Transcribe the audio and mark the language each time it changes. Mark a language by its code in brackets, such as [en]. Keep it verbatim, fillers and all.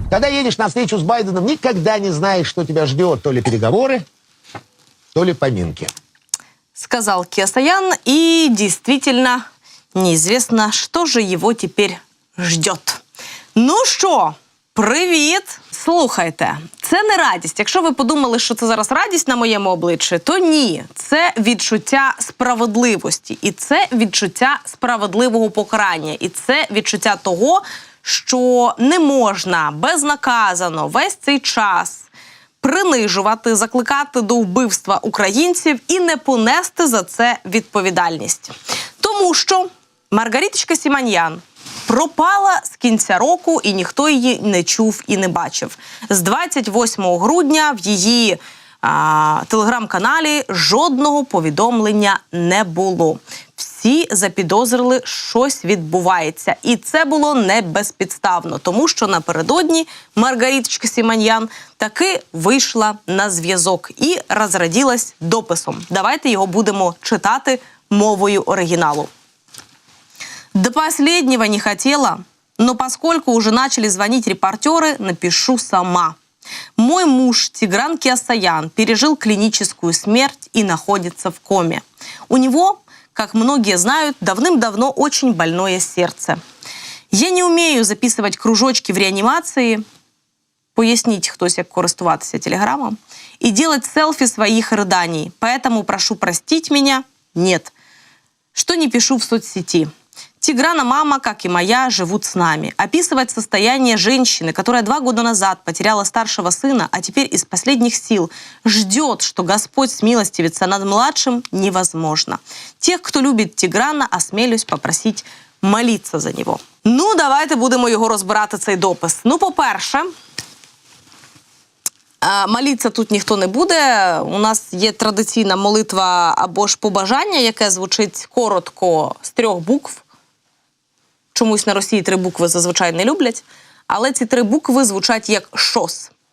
[ru] Когда едешь на встречу с Байденом, никогда не знаешь, что тебя ждет. То ли переговоры, то ли поминки. Сказал Кеосаян, и действительно неизвестно, что же его теперь ждет. [uk] Ну що? Привіт! Слухайте, це не радість. Якщо ви подумали, що це зараз радість на моєму обличчі, то ні. Це відчуття справедливості. І це відчуття справедливого покарання. І це відчуття того, що не можна безнаказано весь цей час принижувати, закликати до вбивства українців і не понести за це відповідальність. Тому що Маргариточка Сіманьян пропала з кінця року, і ніхто її не чув і не бачив. З двадцять восьмого грудня в її а, телеграм-каналі жодного повідомлення не було. Всі запідозрили, щось відбувається. І це було не безпідставно, тому що напередодні Маргариточка Сіманьян таки вийшла на зв'язок і розраділась дописом. Давайте його будемо читати мовою оригіналу. [ru] До последнего не хотела, но поскольку уже начали звонить репортеры, напишу сама. Мой муж Тигран Кеосаян пережил клиническую смерть и находится в коме. У него, как многие знают, давным-давно очень больное сердце. Я не умею записывать кружочки в реанимации, пояснить, [uk] хтось як користуватися телеграмом, [ru] и делать селфи своих рыданий, поэтому прошу простить меня, нет, что не пишу в соцсети. Тиграна мама, как и моя, живут с нами. Описывать состояние женщины, которая два года назад потеряла старшего сына, а теперь из последних сил ждет, что Господь смилостивится над младшим, невозможно. Тех, кто любит Тиграна, осмелюсь попросить молиться за него. [uk] Ну, давайте будемо його розбирати, цей допис. Ну, по-перше, молитися тут ніхто не буде. У нас є традиційна молитва або ж побажання, яке звучить коротко з трьох букв. Чомусь на Росії три букви зазвичай не люблять, але ці три букви звучать як «шос».